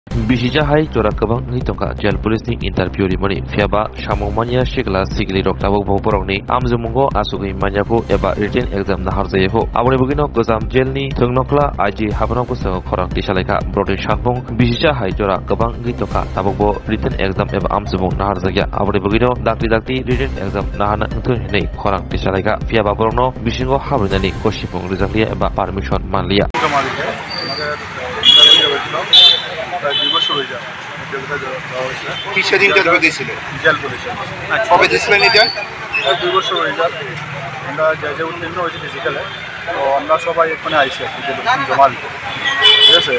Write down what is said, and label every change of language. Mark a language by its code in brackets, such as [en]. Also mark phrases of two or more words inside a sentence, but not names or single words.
[trp] Bisija hai jora kabang ni tongka jel police ni interview ri mani fiaba samongmania shikla sigli rok tabok boborok ni amjumungo asugui maniako eba [en] written exam [trp] na harjaye ho aboni bugino gojam jel ni thungnokla aji habno kusang khorang tisalaika brode sangpong bisija hai jora kabang ni tongka tabok bo [en] written exam [trp] eba amjumung na harjaya aboni bugino dakti [en] written exam [trp] na hana thun nei khorang tisalaika fiaba borno bisingo habrinani koshipong rizaklia eba permission manlia [bn] কিসের ইন্টারভিউ দিয়েছিলেন? জেল পুলিশে। কবে দিয়েছিলেন এটা? 2 বছর হয়ে যায়। আমরা যে উত্তীর্ণ হয়েছি ফিজিক্যালে, তো আমরা সবাই এখানে আইসি জমা দিতে, ঠিক আছে?